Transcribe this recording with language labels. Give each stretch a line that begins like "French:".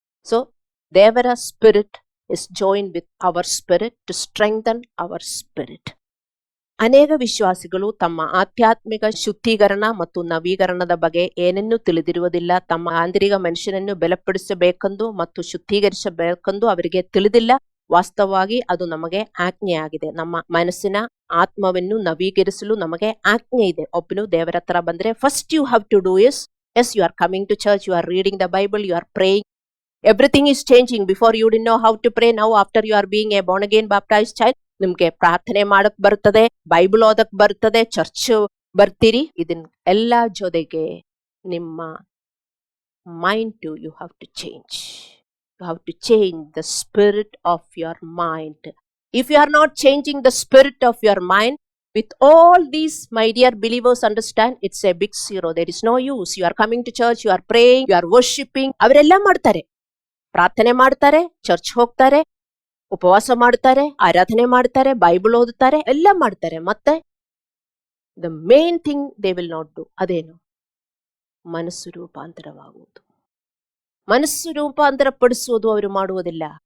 English: So, ದೇವರ spirit is joined with our spirit to strengthen our spirit.
Kannada: ಅನೇಕ ವಿಶ್ವಾಸಿಗಳು ತಮ್ಮ ಆಧ್ಯಾತ್ಮಿಕ ಶುದ್ಧೀಕರಣ ಮತ್ತು ನವೀಕರಣದ ಬಗ್ಗೆ ಏನನ್ನೂ ತಿಳಿದಿರುವುದಿಲ್ಲ. ತಮ್ಮ ಆಂತರಿಕ ಮನುಷ್ಯನನ್ನು ಬಲಪಡಿಸಬೇಕೆಂದು ಮತ್ತು ಶುದ್ಧೀಕರಿಸಬೇಕೆಂದು ಅವರಿಗೆ ತಿಳಿದಿಲ್ಲ. ವಾಸ್ತವವಾಗಿ ಅದು ನಮಗೆ ಆಜ್ಞೆಯಾಗಿದೆ. ನಮ್ಮ ಮನಸ್ಸಿನ ಆತ್ಮವನ್ನು ನವೀಕರಿಸಲು ನಮಗೆ ಆಜ್ಞೆ ಇದೆ. ಒಬ್ಬನು ದೇವರ ಹತ್ರ ಬಂದ್ರೆ
English: First you have to do is, as you are coming to church, you are reading the Bible, you are praying. Everything is changing. Before you didn't know how to pray. Now after you are being a born again baptized child,
Kannada: ನಿಮ್ಗೆ ಪ್ರಾರ್ಥನೆ ಮಾಡಕ್ ಬರ್ತದೆ, Bible ಓದಕ್ ಬರ್ತದೆ, church ಬರ್ತೀರಿ. ಇದನ್ ಎಲ್ಲ ಜೊತೆಗೆ ನಿಮ್ಮ
English: Mind you have to change. You have to change the spirit of your mind. If you are not changing the spirit of your mind, with all these, my dear believers, understand, it's a big zero. There is no use. You are coming to church, you are praying, you are worshipping.
Kannada: ಅವರೆಲ್ಲ ಮಾಡ್ತಾರೆ, ಪ್ರಾರ್ಥನೆ ಮಾಡ್ತಾರೆ, church ಹೋಗ್ತಾರೆ, ಉಪವಾಸ ಮಾಡ್ತಾರೆ, ಆರಾಧನೆ ಮಾಡ್ತಾರೆ, Bible ಓದುತ್ತಾರೆ, ಎಲ್ಲ ಮಾಡ್ತಾರೆ.
English: ಮತ್ತೆ the main thing they will not do, ಅದೇನು?
Kannada: ಮನಸ್ಸು ರೂಪಾಂತರವಾಗುವುದು. ಮನಸ್ಸು ರೂಪಾಂತರ ಪಡಿಸುವುದು ಅವರು ಮಾಡುವುದಿಲ್ಲ.